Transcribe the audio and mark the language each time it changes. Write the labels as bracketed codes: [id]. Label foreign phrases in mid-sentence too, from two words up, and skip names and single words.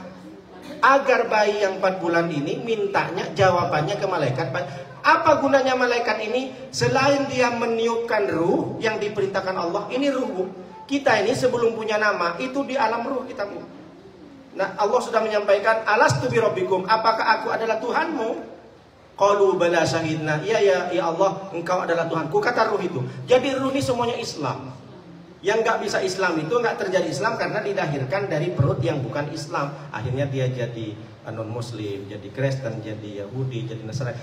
[id] Agar bayi yang 4 bulan ini mintanya jawabannya ke malaikat. Apa gunanya malaikat ini? Selain dia meniupkan ruh yang diperintahkan Allah, ini ruh Bu. Kita ini sebelum punya nama itu di alam ruh kita Bu. Nah Allah sudah menyampaikan, [ar] ألست بربكم, [id] apakah aku adalah Tuhanmu? [ar] قالوا بلى شهدنا, [id] iya ya Allah, engkau adalah Tuhanku, kata ruh itu. Jadi ruh ini semuanya Islam. Yang nggak bisa Islam itu nggak terjadi Islam karena dilahirkan dari perut yang bukan Islam. Akhirnya dia jadi non Muslim, jadi Kristen, jadi Yahudi, jadi Nasrani.